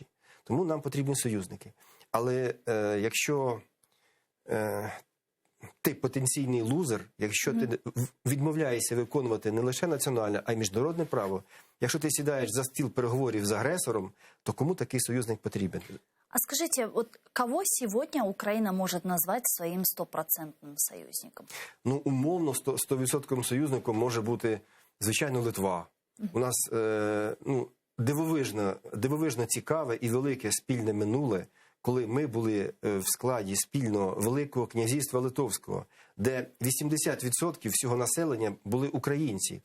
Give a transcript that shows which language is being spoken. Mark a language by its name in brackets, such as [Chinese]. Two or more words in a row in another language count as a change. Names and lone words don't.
[Ukrainian] Тому нам потрібні союзники. Але якщо ти потенційний лузер, якщо ти відмовляєшся виконувати не лише національне, а й міжнародне право, якщо ти сідаєш за стіл переговорів з агресором, то кому такий союзник потрібен? [Russian] А скажите, вот кого сегодня Украина может назвать своим стопроцентным союзником? [Ukrainian] Ну, умовно, 100% союзником може бути, звичайно, Литва. У нас дивовижно цікаве і велике спільне минуле, коли ми були в складі спільно Великого князівства Литовського, де 80% всього населення були українці.